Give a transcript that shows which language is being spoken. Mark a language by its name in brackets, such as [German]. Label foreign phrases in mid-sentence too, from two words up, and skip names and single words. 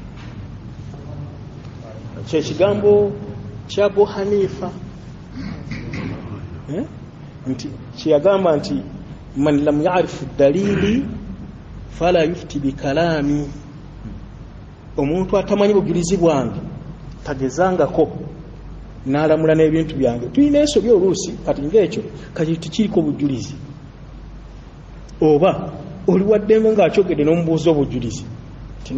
[Ganda] kyekigambo kya Abu Hanifa nti kyeyagamba nti [Arabic] من لم يعرف دليلي فلا يفتي بكلامي [Ganda] omuntu atamanyi bujulizi bwange tagezangako n'alamula n'ebintu byange tulina ensobi oluusi kati ng'ekyo kati tikiriko bujulizi oba oli waddembe ng'akyogedde n'omubuuza obujulizi ti